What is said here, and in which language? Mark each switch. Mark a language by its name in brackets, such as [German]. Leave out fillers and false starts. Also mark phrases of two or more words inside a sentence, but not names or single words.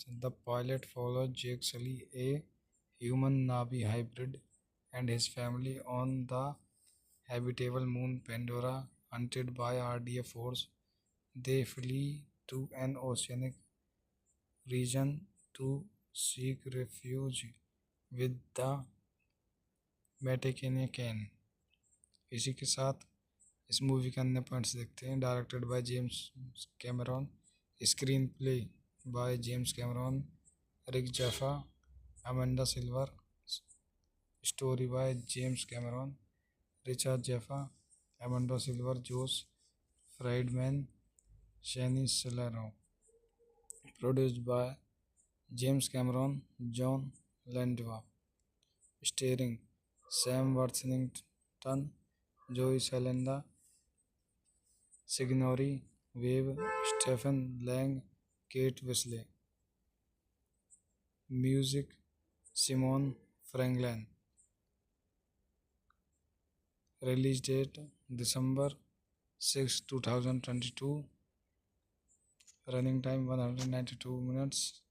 [English] The pilot follows Jake Sully, a human Navi hybrid, and his family on the habitable moon Pandora. Hunted by RDF force, they flee to an oceanic region to seek refuge with the Vatican. [Hindi] इसी के साथ इस मूवी के अन्य पॉइंट्स देखते हैं। [English] directed by James Cameron, screenplay by James Cameron, Rick Jaffa, Amanda Silver, story by James Cameron, Richard Jaffa, Amanda Silver, Jose Friedman, Shaini Salero. produced by James Cameron, Jon Landwa. starring Sam Worthington, Zoe Salenda, Sigourney Weave, Stephen Lang, Kate Wisley. music Simon Franklin. release date December 6, 2022. running time 192 minutes.